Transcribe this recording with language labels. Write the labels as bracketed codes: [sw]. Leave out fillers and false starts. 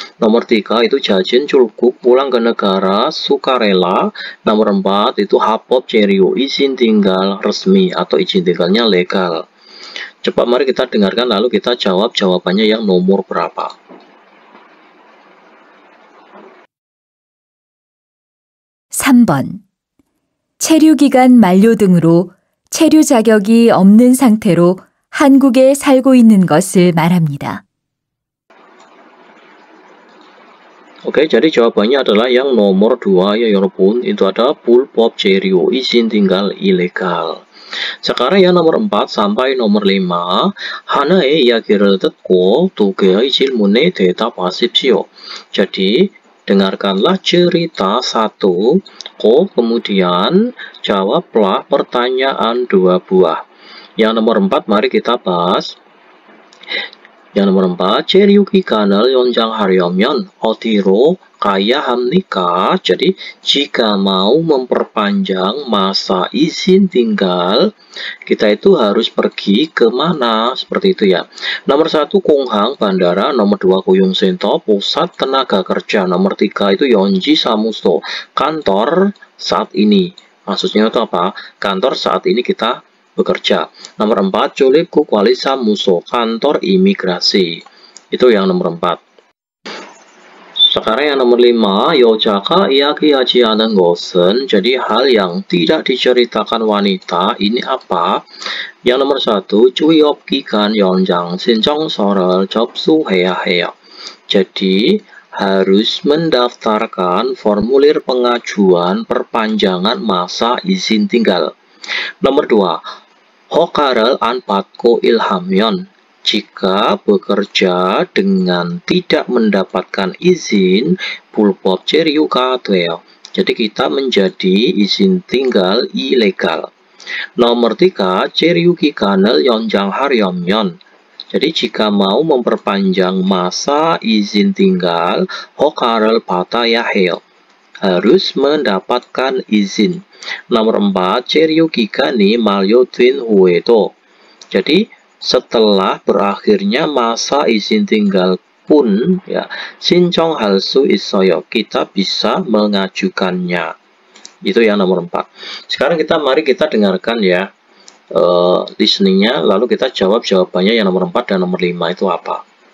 [id] Nomor 3 itu [ko] 자진 출국, [id] pulang ke negara sukarela. Nomor 4 itu [ko] 합법 체류, [id] izin tinggal resmi atau izin tinggalnya legal. Coba mari kita dengarkan lalu kita jawab jawabannya yang nomor berapa. [ko] (3번) 체류기간 만료 등으로 체류 자격이 없는 상태로 한국에 살고 있는 것을 말합니다. [id] Oke, jadi jawabannya adalah yang nomor 2 ya [ko] 여러분. [id] Itu ada [ko] 불법 체류, [id] izin tinggal ilegal. Sekarang yang nomor 4 sampai nomor 5, [ko] 하나의 이야기를 듣고 두 개의 질문에 대답하십시오. [id] Jadi, dengarkanlah cerita satu, kemudian jawablah pertanyaan 2 buah. Yang nomor 4, mari kita bahas. Yang nomor 4, [ko] 체류 기간을 연장하려면 어디로 가야 합니까? [id] Jadi, jika mau memperpanjang masa izin tinggal, kita itu harus pergi ke mana? Seperti itu ya. Nomor 1, 공항, bandara. Nomor 2, 고용센터, pusat tenaga kerja. Nomor 3 itu [ko] 연지 사무소, [id] kantor saat ini. Maksudnya itu apa? Kantor saat ini kita bekerja. Nomor 4, 출입국관리사무소, kantor imigrasi. Itu yang nomor 4. Sekarang yang nomor 5, [ko] 여자가 이야기하지 않은 것은, [id] jadi hal yang tidak diceritakan wanita, ini apa? Yang nomor 1, [ko] 취업 기간 연장 신청서를 접수해야 해요. [id] Jadi, harus mendaftarkan formulir pengajuan perpanjangan masa izin tinggal. Nomor 2, [ko] 허가를 안 받고 일하면, [id] jika bekerja dengan tidak mendapatkan izin, [ko] 불법 체류가 돼요. [id] Jadi kita menjadi izin tinggal ilegal. Nomor 3, [ko] 체류 기간을 연장하려면, [id] jadi jika mau memperpanjang masa izin tinggal, [ko] 허가를 받아야 해요. [id] Harus mendapatkan izin. Nomor 4, [ko] 체류 기간이 만료된 후에도, [id] jadi setelah berakhirnya masa izin tinggal pun ya [ko] 신청할 수 있어요. [id] Kita bisa mengajukannya. Itu yang nomor 4. Sekarang mari kita dengarkan ya listeningnya, lalu kita jawab jawabannya yang nomor 4 dan nomor 5 itu apa.